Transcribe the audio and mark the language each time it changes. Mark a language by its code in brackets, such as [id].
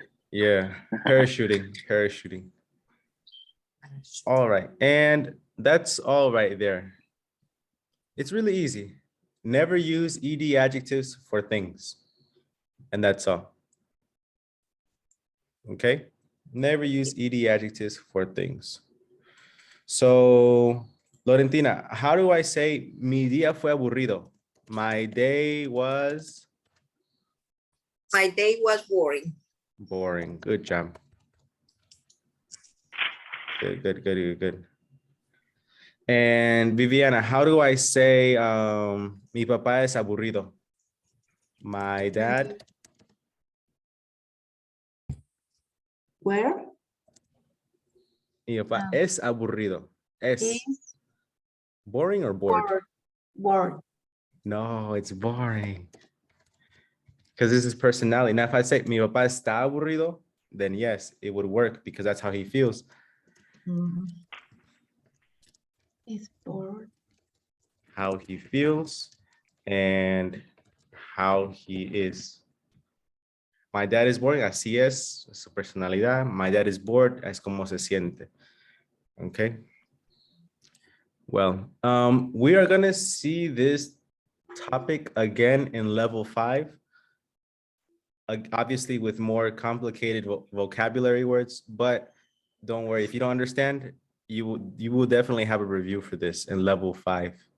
[en] Yeah. Parachuting. All right. And that's all right there. It's really easy. Never use ed adjectives for things. And that's all. Okay. Never use ed adjectives for things. So, Lorentina, how do I say mi día fue aburrido? My day was My day was boring. boring. Good job. Good. And Viviana, how do I say mi papá es aburrido? My dad Where? [es] Mi papá es aburrido. Es [en] Is boring or bored? bored. No, it's boring. Because this is personality. Now, if I say mi papá está aburrido, then yes, it would work because that's how he feels. Is bored. How he feels and how he is. My dad is boring, así es su personalidad. My dad is bored, es como se siente. Okay. Well, we are gonna see this topic again in level 5. Obviously with more complicated vocabulary words, but don't worry, if you don't understand, you will definitely have a review for this in level 5.